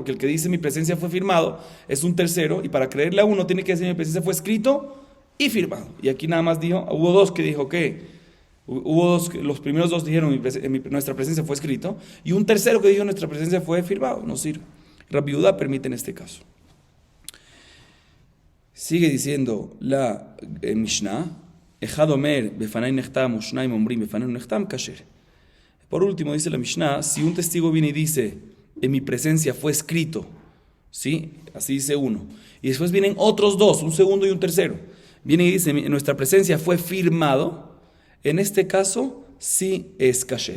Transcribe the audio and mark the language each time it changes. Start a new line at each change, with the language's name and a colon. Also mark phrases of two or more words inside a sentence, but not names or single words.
Spanish: Porque el que dice mi presencia fue firmado es un tercero, y para creerle a uno tiene que decir mi presencia fue escrito y firmado. Y aquí nada más dijo, hubo dos que dijo que, hubo dos, los primeros dos dijeron nuestra presencia fue escrito, y un tercero que dijo nuestra presencia fue firmado, no sirve. Rabbi Yehuda permite en este caso. Sigue diciendo la Mishnah,
Hebrew: אחד אומר בפני נחתם ושניים אומרים בפני נחתם כשר.
Spanish: Por último dice la Mishnah, si un testigo viene y dice, en mi presencia fue escrito, ¿sí? Así dice uno, y después vienen otros dos, un segundo y un tercero, viene y dice, en nuestra presencia fue firmado, en este caso sí es kasher.